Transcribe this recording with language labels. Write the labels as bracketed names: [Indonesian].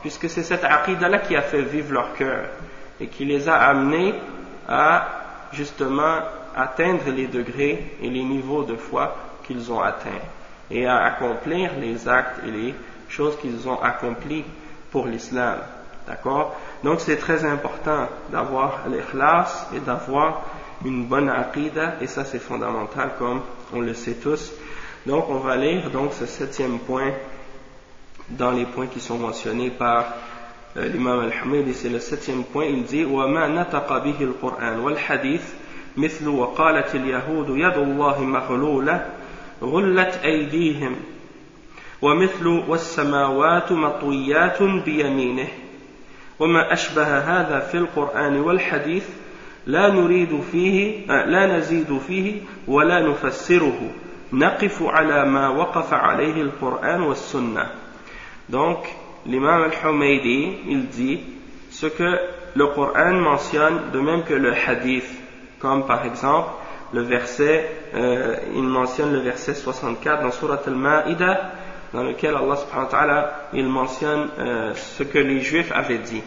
[French] Puisque c'est cette aqida-là qui a fait vivre leur cœur et qui les a amenés à justement atteindre les degrés et les niveaux de foi qu'ils ont atteints et à accomplir les actes et les choses qu'ils ont accomplies pour l'islam. D'accord ? Donc c'est très important d'avoir l'ikhlas et d'avoir une bonne aqida, et ça c'est fondamental comme on le sait tous. Donc on va lire donc ce septième point dans les points qui sont mentionnés par l'imam al-Hamidi. C'est le septième point, il dit [Arabic] « وَمَا نَتَقَ بِهِ الْقُرْآنُ وَالْحَدِيثِ مِثْلُ وَقَالَتِ الْيَهُودُ يَدُ اللَّهِ مَغْلُولَةٌ غُلَّتْ أَيْدِيهِمْ وَمِثْلُ وَالسَّمَاوَاتُ مَطْوِيَّاتٌ بِيَمِينِهِ وما أشبه هذا في القرآن والحديث لا نريد فيه لا نزيد فيه ولا نفسره نقف على ما وقف عليه القرآن والسنة. [French] Donc l'imam al-Humaydi, il dit ce que le Coran mentionne de même que le hadith, comme par exemple le verset il mentionne le verset 64 dans sourate al-Ma'ida, dans lequel Allah subhanahu wa ta'ala, il mentionne ce que les juifs avaient dit.